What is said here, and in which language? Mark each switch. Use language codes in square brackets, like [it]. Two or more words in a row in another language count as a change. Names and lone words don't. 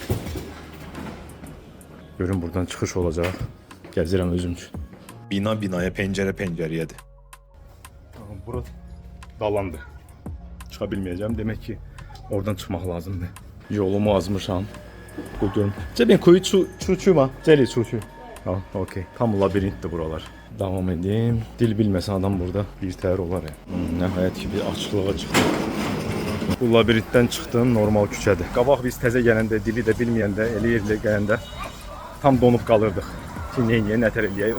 [az] Görün buradan çıxış olacaq. Gəzirəm özüm üçün. Bina binaya, pəncərə pəncərəyədir. Bura dalandı. Çıxa bilməyəcəm. Demək ki, oradan çıxmaq lazımdır. Yolumu azmışam. Bu görüm. [zh] 这边可以出去吗？这里出去。 [az] 好 ，OK。Tam labirintdir buralar. Devam edeyim. Dil bilməsə adam burada bir təhər olar ya. Nəhayət ki, bir açıqlığa çıxdım. Bu labirintdən çıxdım, normal küçədir. Qabaq biz təzə gələndə, dili də bilməyəndə, elə yerlə gələndə tam donub qalırdıq. Ki, nəyə, nətər eləyək?